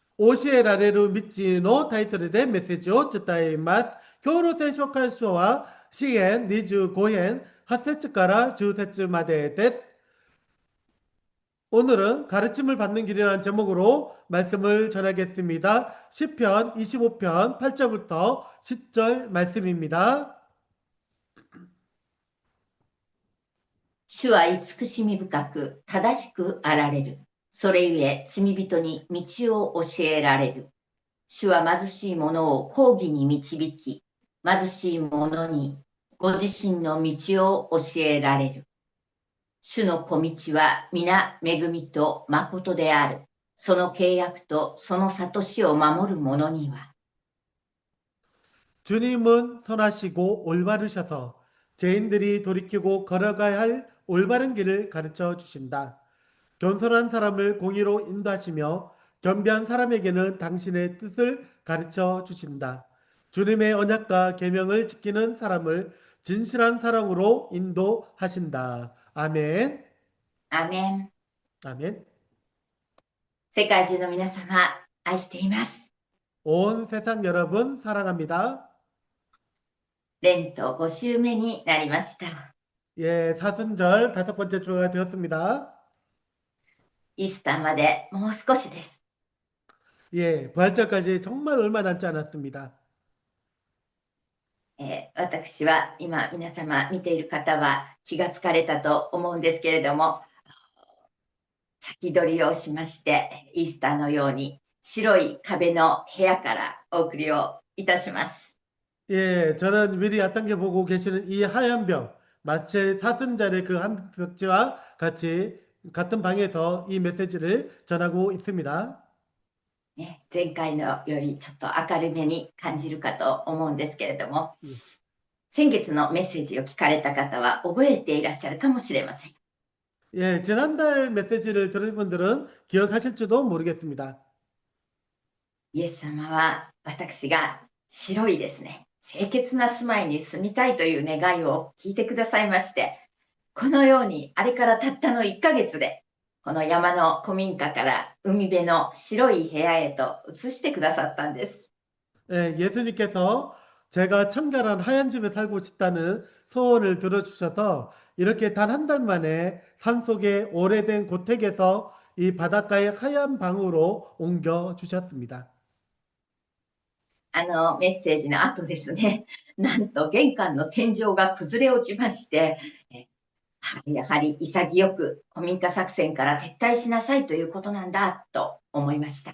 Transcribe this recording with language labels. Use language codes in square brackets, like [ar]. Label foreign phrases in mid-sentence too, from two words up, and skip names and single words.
[ja] 教えられる道のタイトルでメッセージを伝えます。今日の聖書箇所は、詩編25編8節から10節までです。 [ko] 오늘은 가르침을 받는 길이라는 제목으로 말씀을 전하겠습니다. 시편 25편 8절부터 10절 말씀입니다. [ja] 主は慈しみ深く正しくあられる。それゆえ罪人に道を教えられる。主は貧しい者を公義に導き、貧しい者にご自身の道を教えられる。主の小道は皆恵みと誠である。その契約とその諭しを守る者には。 [ko] 주님은 선하시고 올바르셔서 죄인들이 돌이키고 걸어가야 할 올바른 길을 가르쳐 주신다. 겸손한 사람을 공의로 인도하시며 겸비한 사람에게는 당신의 뜻을 가르쳐 주신다. 주님의 언약과 계명을 지키는 사람을 진실한 사랑으로 인도하신다. 아멘. [ja] アメン。 [ko] 아멘. [ja] 世界中の皆様、愛しています。 [ko] 온 세상 여러분 사랑합니다. [ja] レント5週目になりました。 [ko] 예, 사순절 5번째 주가 되었습니다. [ja] イースターまでもう少しです。 [ko] 예, 부활절까지 정말 얼마 남지 않았습니다. [ja] 私は今皆様見ている方は気がつかれたと思うんですけれども、先取りをしましてイースターのように白い壁の部屋からお送りをいたします。 [ko] 예, 저는 미리 앞당겨 보고 계시는 이 하얀 벽, 마치 사순절의 그 한 벽지와 같이 같은 방에서 이 메시지를 전하고 있습니다. [ja] ね、前回のよりちょっと明るめに感じるかと思うんですけれども、 [ko] 예. [ja] 先月のメッセージを聞かれた方は覚えていらっしゃるかもしれません。 [ko] 예, 지난달 메시지를 들은 분들은 기억하실지도 모르겠습니다. [ja] イエス様は私が白いですね、清潔な住まいに住みたいという願いを聞いてくださいまして、このようにあれからたったの1ヶ月で、この山の古民家から海辺の白い部屋へと移してくださったんです。 [ko] 예, 예수님께서 제가 청결한 하얀 집에 살고 싶다는 소원을 들어주셔서 이렇게 단 한 달 만에 산속의 오래된 고택에서 이 바닷가의 하얀 방으로 옮겨 주셨습니다. [ja] メッセージの後ですね、なんと玄関の天井が崩れ落ちまして、やはり潔く古民家作戦から撤退しなさいということなんだと思いました。